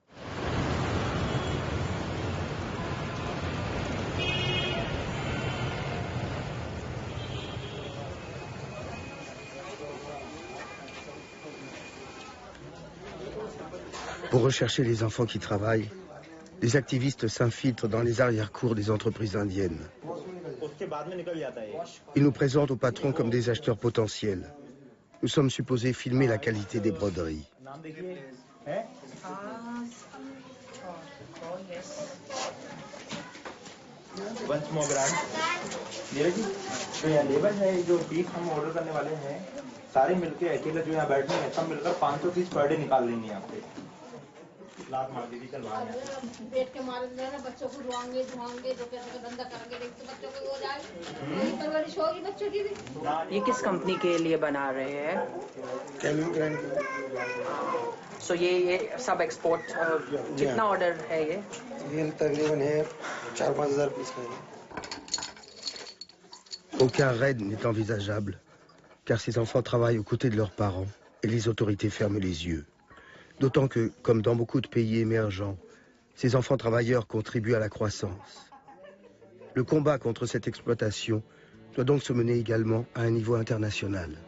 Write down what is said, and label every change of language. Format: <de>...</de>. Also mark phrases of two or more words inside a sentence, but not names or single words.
<fr>Pour rechercher les enfants qui travaillent, les activistes s'infiltrent dans les arrière-cours des entreprises indiennes. Ils nous présentent aux patrons comme des acheteurs potentiels. Nous sommes supposés filmer la qualité des broderies.</fr> <hi>सारे मिलके अकेले जो यहाँ बैठे हैं सब मिलकर 500</hi> <en>piece per day</en> <hi>निकाल लेंगे यहाँ पे। लात मार दी थी कल पेट के मारे ना बच्चों को धुआंगे जो कैसे धंधा करेंगे, देखते बच्चों को हो जाए, यही परवरिश होगी बच्चों की भी। ये किस कंपनी के लिए बना रहे हैं? कैल्विन क्लाइन। सो ये सब एक्सपोर्ट कितना ऑर्डर है ये तकरीबन है 4-5 हज़ार पीस का है।</hi> <fr>Aucun raid n'est envisageable, car ces enfants travaillent aux côtés de leurs parents et les autorités ferment les yeux. D'autant que, comme dans beaucoup de pays émergents, ces enfants travailleurs contribuent à la croissance. Le combat contre cette exploitation doit donc se mener également à un niveau international.</fr>